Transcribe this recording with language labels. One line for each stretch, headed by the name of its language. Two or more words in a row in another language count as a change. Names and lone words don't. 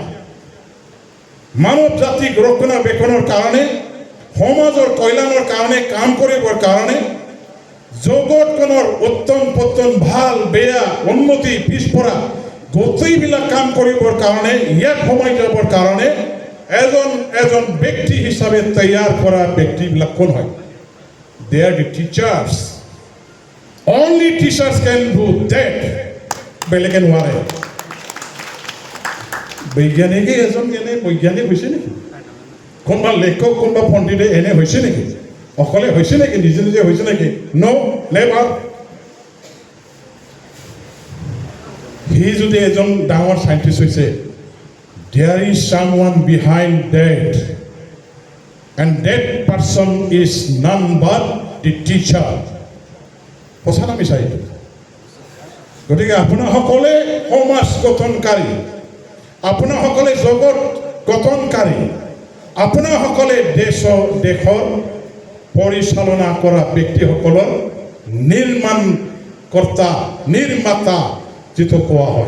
Assamese: মানৱ জাতিক ৰক্ষণাবেক্ষণৰ কাৰণে, সমাজৰ কল্যাণৰ কাৰণে কাম কৰিবৰ কাৰণে, জগতখনৰ উত্তম পতন, ভাল বেয়া, উন্নতি পিছপৰা গোটেইবিলাক কাম কৰিবৰ কাৰণে, ইয়াত সোমাই যাবৰ কাৰণে এজন ব্যক্তি হিচাপে তৈয়াৰ কৰা ব্যক্তিবিলাক কোন হয়?
English: They are the teachers. Only teachers can do that.
Assamese: বেলেগে নোৱাৰে। বৈজ্ঞানিকে এজন এনে বৈজ্ঞানিক হৈছে নেকি? কোনোবা লেখক, কোনোবা পণ্ডিতে এনে হৈছে নেকি? অকলে হৈছে নেকি? নিজে নিজে হৈছে নেকি?
English: no, never.
Assamese: সি যদি এজন ডাঙৰ চাইণ্টিষ্ট হৈছে,
English: there is someone behind that, and that person is none but the teacher.
Assamese: সঁচা না মিছা এইটো? গতিকে আপোনাসকলে সমাজ গঠনকাৰী, আপোনাসকলে জগত গঠনকাৰী, আপোনাসকলে দেশৰ পৰিচালনা কৰা ব্যক্তিসকলৰ নিৰ্মাণকৰ্তা, নিৰ্মাতা যিটো কোৱা হয়।